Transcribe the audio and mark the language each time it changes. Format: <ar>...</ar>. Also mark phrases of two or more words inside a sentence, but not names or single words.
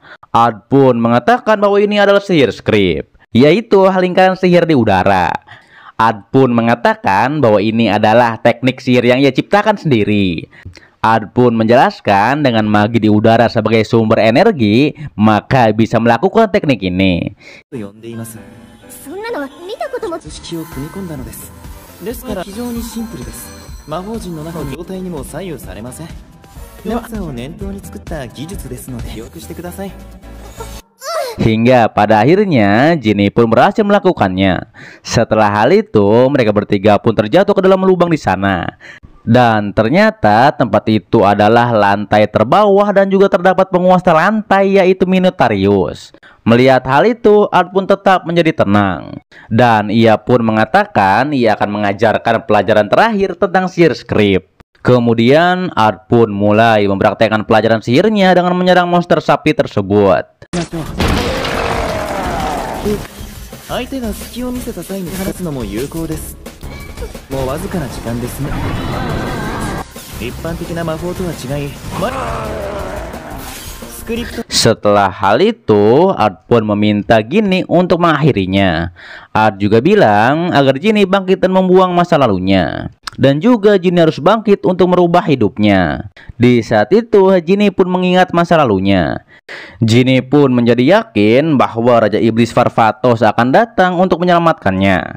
<id>Ard pun mengatakan bahwa ini adalah sihir skrip, yaitu lingkaran sihir di udara. Ard pun mengatakan bahwa ini adalah teknik sihir yang ia ciptakan sendiri. Art pun menjelaskan dengan magi di udara sebagai sumber energi, maka bisa melakukan teknik ini.</id> <ja>と呼んでいます。そんなのは見たことも。図式を組み込んだのです。ですから非常にシンプルです。魔法陣の中の状態にも左右されません。では、を念頭に作った技術ですので記憶してください。</ja> <id>Hingga pada akhirnya Ginny pun berhasil melakukannya. Setelah hal itu, mereka bertiga pun terjatuh ke dalam lubang di sana. Dan ternyata tempat itu adalah lantai terbawah dan juga terdapat penguasa lantai, yaitu Minotarius. Melihat hal itu, Art pun tetap menjadi tenang. Dan ia pun mengatakan ia akan mengajarkan pelajaran terakhir tentang sihir script. Kemudian Art pun mulai mempraktekkan pelajaran sihirnya dengan menyerang monster sapi tersebut.</id> <ja>相手が隙を見せた際に放つのも有効です。もうわずかな時間ですね。一般的な魔法とは違い、スクリプト。</ja> <id>Setelah hal itu, Art pun meminta Ginny untuk mengakhirinya. Art juga bilang agar Ginny bangkit dan membuang masa lalunya. Dan juga Ginny harus bangkit untuk merubah hidupnya. Di saat itu, Ginny pun mengingat masa lalunya. Ginny pun menjadi yakin bahwa Raja Iblis Varvatos akan datang untuk menyelamatkannya.</id>